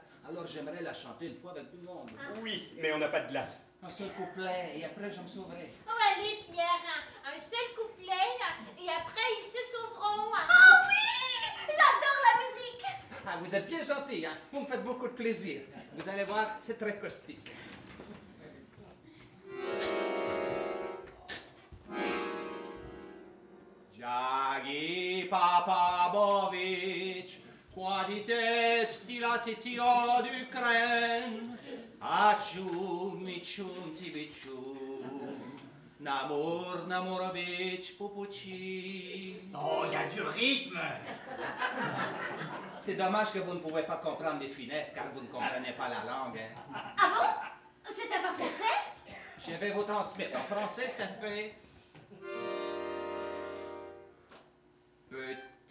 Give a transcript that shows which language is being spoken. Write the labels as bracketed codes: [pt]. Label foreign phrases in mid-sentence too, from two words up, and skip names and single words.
[fr] Alors j'aimerais la chanter une fois avec tout le monde. Oui, mais on n'a pas de glace. Un seul couplet, et après je me sauverai. Oh, allez, Pierre, un seul couplet, et après, ils se sauveront. Oh oui! J'adore la musique! Ah, vous êtes bien gentil, hein? Vous me faites beaucoup de plaisir. Vous allez voir, c'est très caustique. Jagi Papabovic, qualitet stilatitio d'Ukraine, achum michum tibichum, namorovitch pupuchin. Oh, il y a du rythme. C'est dommage que vous ne pouvez pas comprendre les finesses car vous ne comprenez pas la langue. Hein. Ah bon? C'était pas français? Je vais vous transmettre. En français, ça fait...